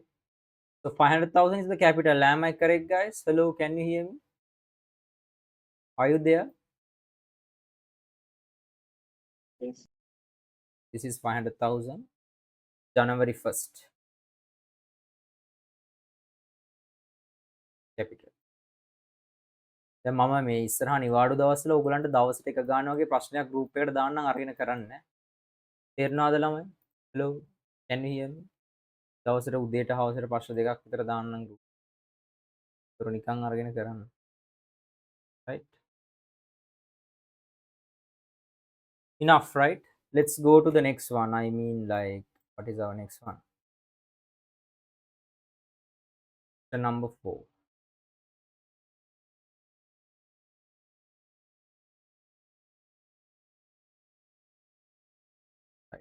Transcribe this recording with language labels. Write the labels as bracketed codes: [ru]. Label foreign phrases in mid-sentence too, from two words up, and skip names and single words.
[en] So 500,000 is the capital. Am I correct, guys? Hello, can you hear me? Are you there? Yes. This is 500,000. January 1st. Capital. [si] දැන් මම මේ ඉස්සරහා නිවාඩු දවස්වල ඔයගලන්ට දවසට එක ගන්න වගේ ප්‍රශ්නයක් group එකට දාන්නම් අරගෙන කරන්න. තේරෙනවද ළමයි? [en] Hello, can you hear me? [si] දවසට උදේට හවසට ප්‍රශ්න දෙකක් විතර දාන්නම් group. ඒක නිකන් අරගෙන කරන්න. [en] Right? Enough, right? Let's go to the next one. I mean, like, what is our next one? The number 4. Right.